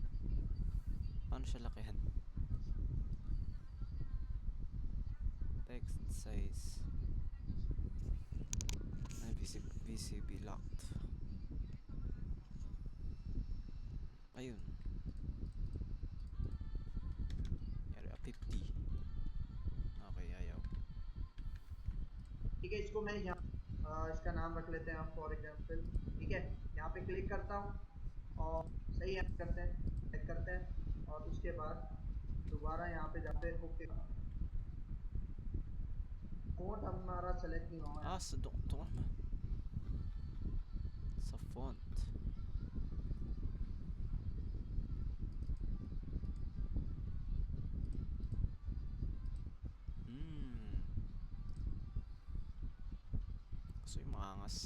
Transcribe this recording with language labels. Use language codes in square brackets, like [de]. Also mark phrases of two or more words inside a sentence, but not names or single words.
[tl] Paano siya lakihan? [en] Text size. [tl] Ay, VCB locked. Ayun. Yari, 50. Okay, ayaw. [hi] ठीक है इसको मैं यहाँ इसका नाम रख लेते हैं हम [en] for example [hi] ठीक है यहाँ पे क्लिक करता हूँ और सही है करते हैं चेक करते हैं और उसके बाद दोबारा यहाँ पे जाते हैं ओके फॉन्ट हमारा सेलेक्ट नहीं हुआ है [tl] Ah, sa doktor man. Sa font. Gusto yung maangas.